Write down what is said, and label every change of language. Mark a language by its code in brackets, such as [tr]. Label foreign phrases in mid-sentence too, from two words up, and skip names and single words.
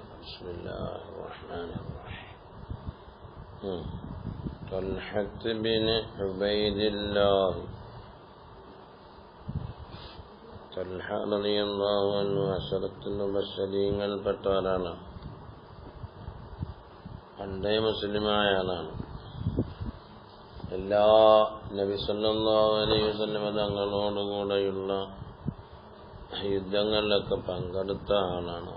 [ar] بسم الله الرحمن الرحيم. [ml] طلحة بن عبيد الله طلح [ar] رضي الله عنه [ml] അശറത്തുൽ മുബശ്ശരീങ്ങളിൽ പെട്ട ആളാണ്. പണ്ടേ മുസ്ലിമായ ആളാണ്. എല്ലാ നബി [ar] صلى الله عليه وسلم [ml] തങ്ങളോടുകൂടെയുള്ള യുദ്ധങ്ങളിലൊക്കെ പങ്കെടുത്ത ആളാണ്.